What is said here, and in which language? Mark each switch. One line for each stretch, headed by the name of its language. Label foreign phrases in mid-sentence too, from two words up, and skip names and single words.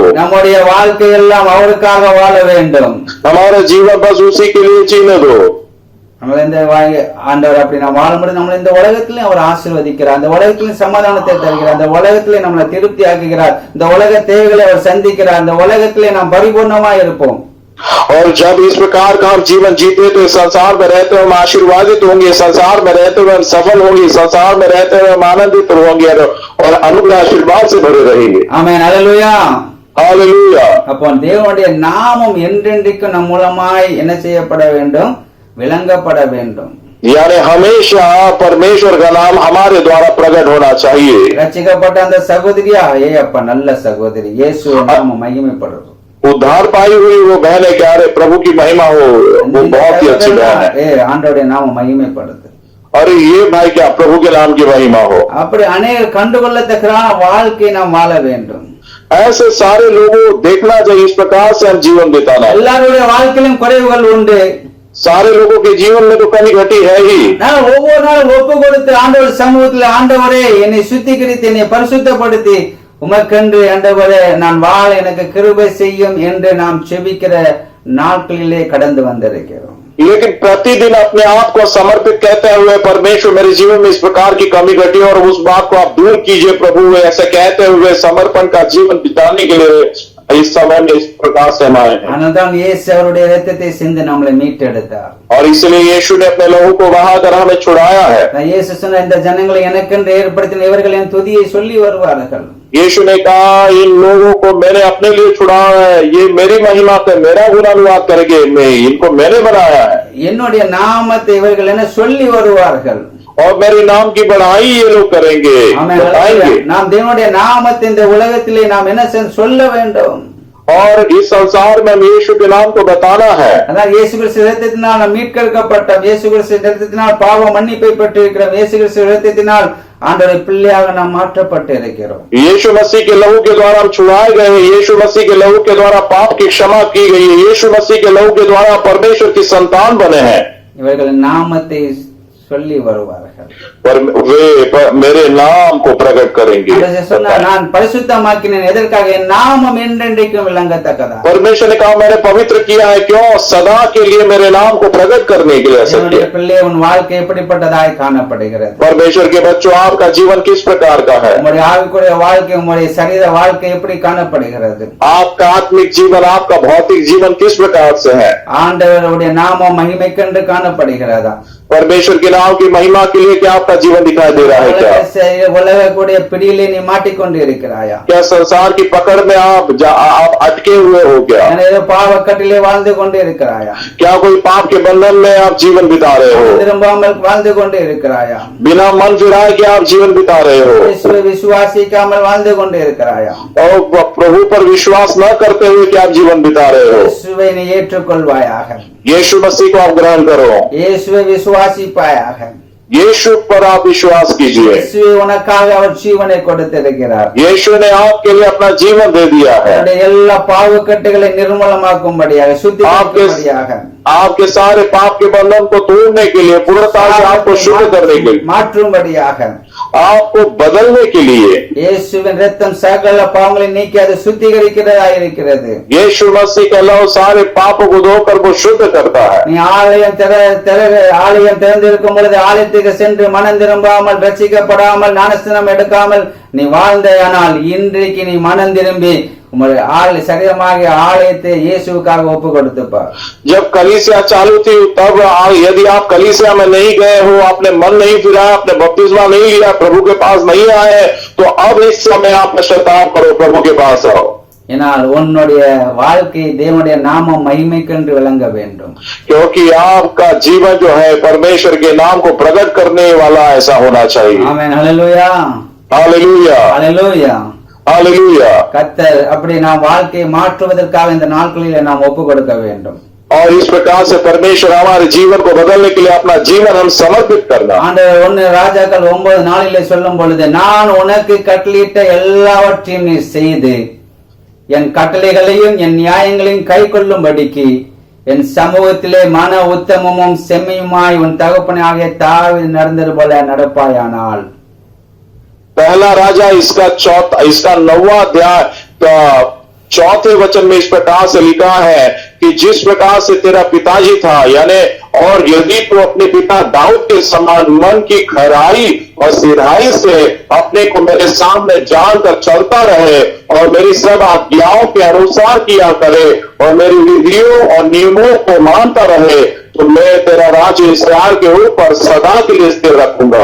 Tamil: நம்முடைய வாழ்க்கை எல்லாம் அவருக்காக வாழ வேண்டும்.
Hindi: हमारा जीवन बस उसी के लिए जीने दो.
Tamil: நம்மள இந்த ஆண்டவர் அப்படி நாம் வாழும்போது நம்மள இந்த உலகத்திலே அவர் ஆசீர்வதிக்கிறார். அந்த உலகத்திலே சமாதானத்தை தருகிறார். அந்த உலகத்திலே நம்மளை திருப்தி ஆக்குகிறார். இந்த உலக தேவைகளை அவர் சந்திக்கிறார். அந்த உலகத்திலே நாம் பரிபூர்ணமா இருப்போம்.
Hindi: और जब इस प्रकार का हम जीवन जीते तो इस संसार में रहते हुए हम आशीर्वादित होंगे, संसार में रहते हुए हम सफल होंगे, संसार में रहते हुए हम आनंदित होंगे और अनुग्रह आशीर्वाद से भरे रहेंगे.
Tamil: ஆமென், ஹல்லேலூயா.
Hindi: हालेलुया.
Tamil: அப்போ தேவனுடைய நாமம் என்றென்றைக்கு நம் மூலமாய் என்ன செய்யப்பட வேண்டும்? விளங்கப்பட வேண்டும்.
Hindi: यानी हमेशा परमेश्वर का नाम हमारे द्वारा प्रकट होना चाहिए.
Tamil: ரட்சிக்கப்பட்ட அந்த சகோதரியா, அப்பா நல்ல சகோதரி, இயேசு நாமம் மகிமைப்படுறது.
Hindi: उद्धार पाई हुई वो बहन है, क्या रे प्रभु की महिमा हो, वो बहुत ही अच्छी बहन है.
Tamil: ஆண்டவருடைய நாமம் மகிமைப்படுது.
Hindi: अरे ये भाई क्या प्रभु के नाम की महिमा हो.
Tamil: அப்படி அநேகர் கண்டுகொள்ளத்தக்கதான வாழ்க்கை நாம் வாழ வேண்டும்.
Hindi: ऐसे सारे लोगों देखना चाहिए. इस प्रकार से हम जीवन बिताना.
Tamil: எல்லாருடைய வாழ்க்கையிலும் குறைவுகள் உண்டு.
Hindi: सारे लोगों के जीवन में तो कमी घटी है ही.
Tamil: நான் ஒவ்வொரு நாளும் ஒப்பு கொடுத்து ஆண்டவர் சமூகத்தில், ஆண்டவரே என்னை சுத்திகரித்து என்னை பரிசுத்தப்படுத்தி உமக்கென்று ஆண்டவரே நான் வாழ எனக்கு கிருபை செய்யும் என்று நாம் செபிக்கிற நாட்களிலே கடந்து வந்திருக்கிறோம்.
Hindi: लेकिन प्रतिदिन अपने आप को समर्पित कहते हुए, परमेश्वर मेरे जीवन में इस प्रकार की कमी घटी और उस बात को आप दूर कीजिए प्रभु, ऐसे कहते हुए समर्पण का जीवन बिताने के लिए इस समय में इस प्रकार से हमारे हैं.
Tamil: அதனால்தான் இயேசு அவருடைய இரத்தத்தை சிந்தி நம்மளை மீட்டெடுத்தார்.
Hindi: और इसलिए यीशु ने अपने लहू को बहाकर हमें छुड़ाया है.
Tamil: இயேசு சொன்ன இந்த ஜனங்களை எனக்கென்று ஏற்படுத்தின இவர்கள் என் துதியை சொல்லி வருவார்கள்.
Hindi: यीशु ने कहा, इन लोगों को मैंने अपने लिए छुड़ाया है, ये मेरी महिमा से मेरा गुणानुवाद करेंगे, मैं इनको मैंने बनाया है.
Tamil: என்னுடைய நாமத்தை இவர்கள் என்ன சொல்லி வருவார்கள்.
Hindi: और मेरे नाम की बढ़ाई ये लोग करेंगे, बताएंगे.
Tamil: நாம் தேவனுடைய நாமத்தை இந்த உலகத்திலே நாம் என்ன சொல்ல வேண்டும்.
Hindi: और इस संसार में यीशु के नाम को बताना है.
Tamil: அதான் இயேசு கிறிஸ்து இரத்தத்தினால் நாம் மீட்கெடுக்கப்பட்டோம். இயேசு கிறிஸ்து இரத்தத்தினால் பாவ மன்னிப்பை பெற்றிருக்கிறோம். இயேசு கிறிஸ்து இரத்தத்தினால் ஆண்டவருடைய பிள்ளையாக நாம் மாற்றப்பட்டு இருக்கிறோம்.
Hindi: यीशु मसीह के लहू के द्वारा हम छुड़ाए गए. यीशु मसीह के लहू के द्वारा पाप की क्षमा की गई है. यीशु मसीह के लहू के द्वारा परमेश्वर की संतान बने हैं.
Tamil: இவர்கள் நாமத்தை சொல்லி வருவார்கள்.
Hindi: मेरे नाम को प्रकट करेंगे.
Tamil: சொன்னார், நான் பரிசுத்தமாக்கினேன் எதற்காக? என் நாமம் என்றென்றைக்கும் விளங்கத்தக்கதா.
Hindi: परमेश्वर ने कहा मैंने पवित्र किया है क्यों? सदा के लिए मेरे नाम को प्रकट करने के लिए.
Tamil: என்னுடைய பிள்ளை, உன் வாழ்க்கை எப்படிப்பட்டதாய் காணப்படுகிறது?
Hindi: परमेश्वर के बच्चों, आपका जीवन किस प्रकार का है?
Tamil: உங்களுடைய ஆவிக்குரிய வாழ்க்கை, உங்களுடைய சரீர வாழ்க்கை எப்படி காணப்படுகிறது?
Hindi: आपका आत्मिक जीवन, आपका भौतिक जीवन किस प्रकार से है?
Tamil: ஆண்டவருடைய நாமம் மகிமைக்கென்று காணப்படுகிறதா?
Hindi: परमेश्वर के नाम की महिमा के लिए क्या आपका जीवन दिखाई दे रहा है? क्या
Tamil: உலகக்கூடிய பிடியிலே நீ மாட்டிக்கொண்டு இருக்கிறாயா?
Hindi: क्या संसार की पकड़ में आप अटके हुए हो? क्या
Tamil: பாவக்கட்டிலே வாழ்ந்து கொண்டு இருக்கிறாயா?
Hindi: क्या कोई पाप के बंधन में आप जीवन बिता रहे हो?
Tamil: திரும்பாமல் வாழ்ந்து கொண்டு இருக்கிறாயா?
Hindi: बिना मन फिराए के आप जीवन बिता रहे हो?
Tamil: இயேசுவை விசுவாசிக்காமல் வாழ்ந்து கொண்டு இருக்கிறாயா?
Hindi: और प्रभु पर विश्वास न करते हुए क्या आप जीवन बिता रहे हो?
Tamil: இயேசுவை நீ ஏற்றுக்கொள்வாயாக.
Hindi: यीशु मसीह को आप ग्रहण करो.
Tamil: இயேசுவை விசுவாசிப்பாயாக.
Hindi: यीशु पर आप विश्वास कीजिए.
Tamil: இயேசுவை உனக்காக அவர் ஜீவனை கொடுத்திருக்கிறார்.
Hindi: यीशु ने आपके लिए अपना जीवन दे दिया है.
Tamil: எல்லா பாவக்கட்டுகளை நிர்மூலமாக்கும்படியாக, சுத்திகரிக்கும்படியாக,
Hindi: आपके सारे पाप के बंधन को तोड़ने के लिए, पूर्णता से आपको शुद्ध करने के लिए,
Tamil: மாற்றும்படியாக,
Hindi: आपको बदलने के लिए
Tamil: இயேசுவின் இரத்தம் சகல பாவங்களை நீக்கி அது சுத்திகரிக்கிறதா இருக்கிறது.
Hindi: यीशु मसीह का लहू सारे पापों को धोकर वो शुद्ध करता है.
Tamil: நீ ஆலயம் திறந்திருக்கும் பொழுது ஆலயத்துக்கு சென்று மனம் திரும்பாமல், ரட்சிக்கப்படாமல், ஞானஸ்நானம் எடுக்காமல் நீ வாழ்ந்தானால் இன்றைக்கு நீ மனம் திரும்பி உங்களுடைய சரீரமாக ஆலயத்தை இயேசுவுக்காக ஒப்பு கொடுத்துப்பார்.
Hindi: जब कलीसिया चालू थी तब यदि आप कलीसिया में नहीं गए हो, आपने मन नहीं फिराया, आपने बपतिस्मा नहीं लिया, प्रभु के पास नहीं आए, तो अब इस समय आप पश्चाताप करो, प्रभु के पास आओ.
Tamil: ஏனால் உன்னுடைய வாழ்க்கை தேவனுடைய நாமம் மகிமைக்கென்று விளங்க வேண்டும்.
Hindi: क्योंकि आपका जीवन जो है परमेश्वर के नाम को प्रकट करने वाला ऐसा होना चाहिए.
Tamil: ஆமென். ஹல்லேலூயா,
Hindi: हालेलुया,
Tamil: ஹல்லேலூயா,
Hindi: हालेलुया.
Tamil: கர்த்தர் அப்படி நாம் வாழ்க்கையை மாற்றுவதற்காக இந்த நாட்களில் நாம் ஒப்பு கொடுக்க வேண்டும்.
Hindi: और इस प्रकार से परमेश्वर हमारे जीवन को बदलने के लिए अपना जीवन हम समर्पित करना.
Tamil: ஆண்டவர் 1 ராஜாக்கள் 9:4 சொல்லும் பொழுது, நான் உனக்கு கட்டளையிட்ட எல்லாவற்றையும் நீ செய்து என் கட்டளைகளையும் என் நியாயங்களையும் கை கொள்ளும்படிக்கு என் சமூகத்திலே மன உத்தமமும் செம்மையுமாய் உன் தகப்பனாகிய தாவீது நடந்தது போல நடப்பாயானால்.
Hindi: पहला राजा इसका 9वां अध्याय चौथे वचन में इस प्रकार से लिखा है कि जिस प्रकार से तेरा पिताजी था, यानी और यदि तू अपने पिता दाऊद के समान मन की खराई और सिधाई से अपने को मेरे सामने जानकर चलता रहे और मेरी सब आज्ञाओं के अनुसार किया करे और मेरी विधियों और नियमों को मानता रहे, तो मैं तेरा राज्य इस्राएल के ऊपर सदा के लिए स्थिर रखूंगा.